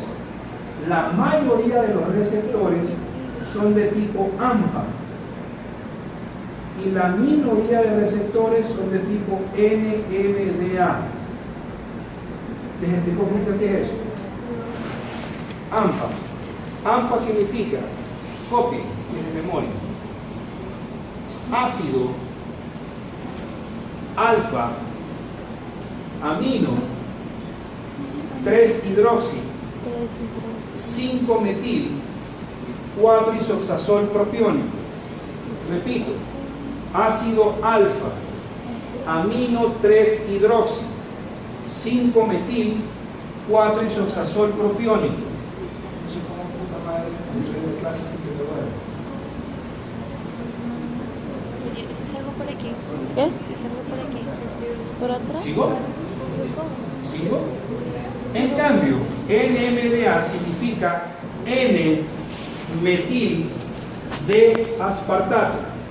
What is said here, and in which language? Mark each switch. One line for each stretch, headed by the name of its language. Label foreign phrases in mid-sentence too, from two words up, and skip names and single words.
Spanish: La mayoría de los receptores son de tipo AMPA y la minoría de receptores son de tipo NMDA. ¿Les explico qué es eso? AMPA. AMPA significa, copia, tiene memoria, ácido, alfa, amino, 3-hidroxi, 5-metil, 4-isoxazol propiónico. Repito, ácido alfa, amino 3-hidroxi, 5-metil, 4-isoxazol propiónico. No sé cómo puta madre de clase que te duele. ¿Es algo por aquí? ¿Qué? ¿Es algo por aquí? ¿Por atrás? ¿Sigo? ¿Sigo? En cambio, NMDA significa N-metil de aspartato.